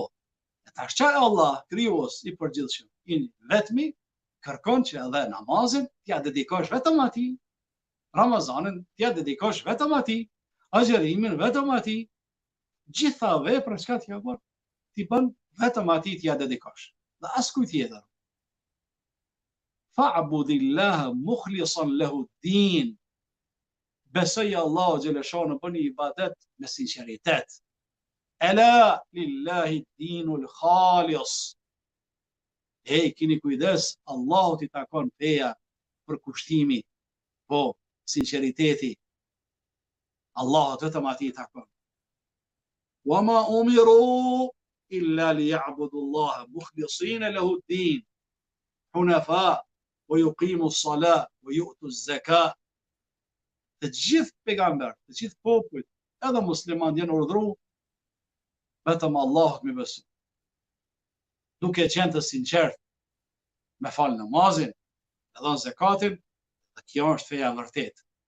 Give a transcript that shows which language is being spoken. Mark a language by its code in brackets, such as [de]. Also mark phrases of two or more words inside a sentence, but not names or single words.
[sq] E tash çfarë Allah krijues i përgjithshëm, i vetmi, kërkon që edhe namazin t'ia dedikosh vetëm atij, Ramazanin t'ia dedikosh vetëm atij, agjerimin vetëm atij, gjitha veprat çka t'ia bën, ti bën vetëm atij t'ia dedikosh. Dhe askujt tjetër. [ar] فاعبد الله مخلصا له الدين. [sq] Besoj Allah xhaleshano bëni ibadet me sinqeritet. [ar] ألا لله الدين الخالص. [sq] Kini kujdes, Allahut i takon feja për kushtimi, po sinqeriteti. Allahut vetëm atij i takon. [ar] وما أمروا إلا ليعبدوا الله مخلصين له الدين. حنفاء ويقيموا الصلاة ويؤتوا الزكاة. [sq] Të gjithë pejgamber, të gjithë popujt, edhe musliman janë urdhëruar vetëm Allahut me besu. Duke qenë të sinqert, me fal namazin, me dhënë zakatin, dhe kjo është feja vërtet.